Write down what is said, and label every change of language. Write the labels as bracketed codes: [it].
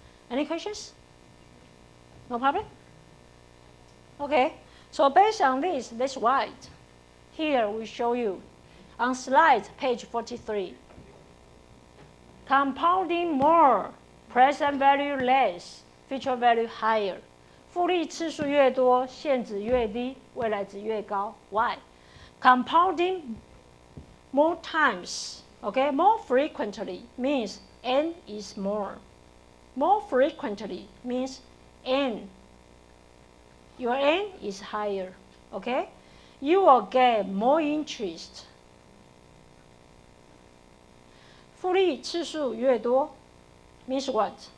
[en] Any questions? No problem? Okay, so based on this, let's write. Here we show you on slide page 43. Compounding more, present value less, future value higher. [zh] 复利次数越多，现值越低，未来值越高。 [en] Why? Compounding more times, okay, more frequently means N is more. More frequently means N. Your N is higher, okay? You will get more interest. [zh] 复利次数越多 [en] means what?